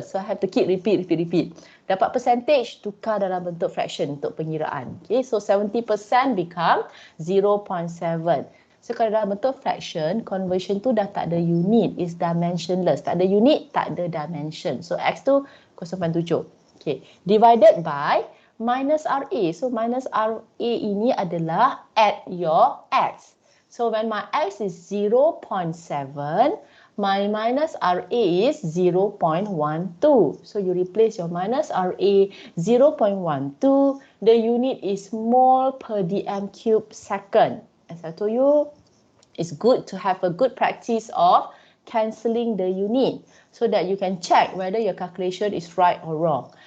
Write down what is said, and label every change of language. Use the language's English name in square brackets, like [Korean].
[English] So I have to keep repeat. [Malay] Dapat percentage, tukar dalam bentuk fraction untuk pengiraan. [English] Okay, so 70% become 0.7. [Malay] So kalau dalam bentuk fraction, conversion tu dah tak ada unit, [English] is dimensionless. [Malay] Tak ada unit, tak ada dimension. So X tu 0.7. [English] Okay, divided by minus RA. So minus RA ini adalah at your X. So when my X is 0.7, my minus RA is 0.12. So you replace your minus RA 0.12. The unit is mole per dm cube second. As I told you, it's good to have a good practice of cancelling the unit so that you can check whether your calculation is right or wrong.